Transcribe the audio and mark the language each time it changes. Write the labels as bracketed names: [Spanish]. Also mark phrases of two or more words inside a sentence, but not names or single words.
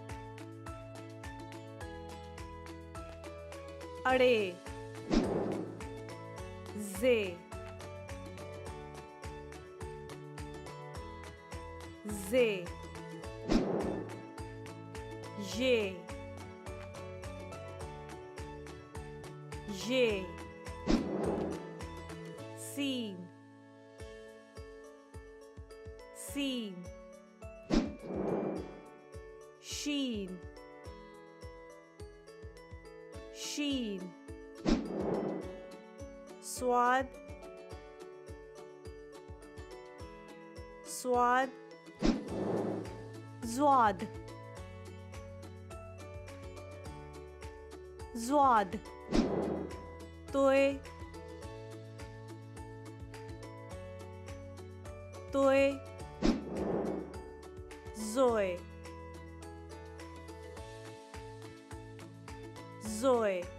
[Urdu] अड़े, زے، زے, ژے، سین، سین, شین، شین, صاد، صاد, ضاد، ضاد، طوئے، طوئے، ظوئے، ظوئے,